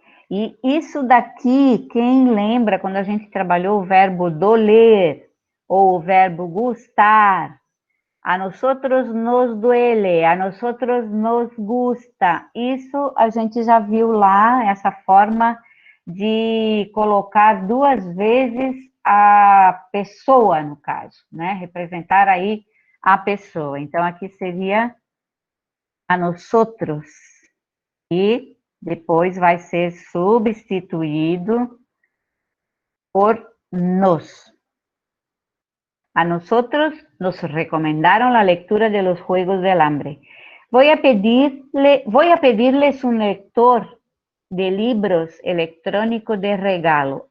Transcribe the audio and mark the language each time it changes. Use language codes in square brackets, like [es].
[pt] E isso daqui, quem lembra quando a gente trabalhou o verbo doler ou o verbo gustar? [es] A nosotros nos duele, a nosotros nos gusta. [pt] Isso a gente já viu lá, essa forma de colocar duas vezes a pessoa, no caso, né? Representar aí a pessoa. Então, aqui seria a nosotros. E depois vai ser substituído por nos. [es] A nosotros nos recomendaron la lectura de los Juegos del Hambre. Voy a pedirles un lector de libros electrónicos de regalo.